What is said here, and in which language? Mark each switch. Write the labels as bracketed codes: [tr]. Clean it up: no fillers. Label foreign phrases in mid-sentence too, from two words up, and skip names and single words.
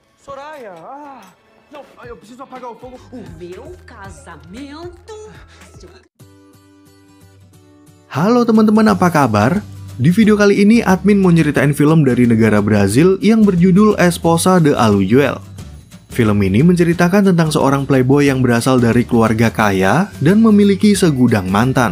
[pt] Soraya, não, eu preciso apagar o fogo. O meu casamento. [id] Halo teman-teman, apa kabar? Di video kali ini admin mau nyeritain film dari negara Brazil yang berjudul Esposa de Aluguel. Film ini menceritakan tentang seorang playboy yang berasal dari keluarga kaya dan memiliki segudang mantan.